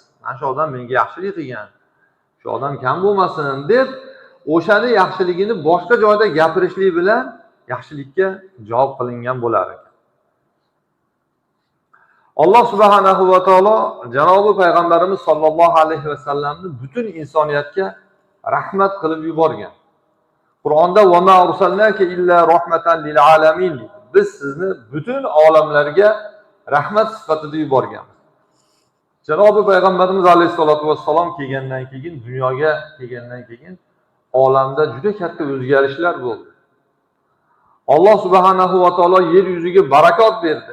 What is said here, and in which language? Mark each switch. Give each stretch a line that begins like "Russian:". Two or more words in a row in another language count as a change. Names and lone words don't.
Uzbek: Mana shu odam menga yaxshilik qilgan, shu odam kam bo'lmasin deb o'shani yaxshiligini boshqa joyda gapirishlik bilan yaxshilikka javob qilingan bo'lar ekan. Alloh
Arabic: سبحانه وتعالى
Uzbek: janobi payg'ambarimiz
Arabic: صلى الله عليه وسلم
Uzbek: butun insoniyatga rahmat qilib yuborgan. Qur'onda
Arabic: "وما أرسلناك إلا رحمة للعالمين"
Uzbek: biz sizni butun olamlarga rahmat sifatida yuborganmiz. Janobi payg'ambarimiz
Arabic: عليه الصلاة والسلام
Uzbek: kelgandan keyin, dunyoga kelgandan keyin olamda juda katta o'zgarishlar bo'ldi. Alloh
Arabic: سبحانه وتعالى
Uzbek: yer yuziga barakot berdi.